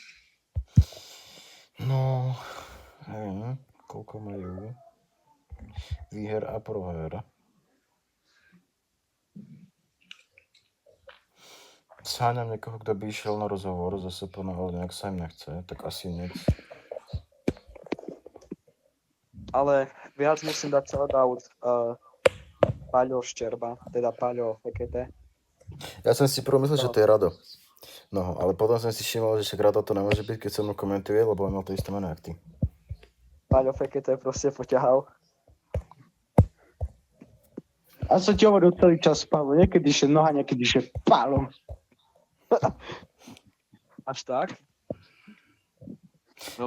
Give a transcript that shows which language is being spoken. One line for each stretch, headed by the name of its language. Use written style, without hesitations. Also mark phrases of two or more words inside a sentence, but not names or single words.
Slovak: No, nevím, koľko majú výher a proher.
Czech: Sháňam někoho, kdo by šel na rozhovor ze SPN, ale nějak se jim nechce, tak asi nic.
Slovak: Ale viac musím dať shout-out Paľo Ščerba, teda Paľo Fekete.
Czech: Já jsem si promyslel, že to je Rado. No, ale potom jsem si všiml, že však Rado to nemůže být, keď se mnou komentuje,
Slovak: lebo on mal to isté
Czech: jméno jak ty.
Slovak: Paľo Fekete proste poťahal. A som ti hovoril celý čas, Pavlo, niekedy že noha, niekedy že Palo. Až tak?
Czech: Já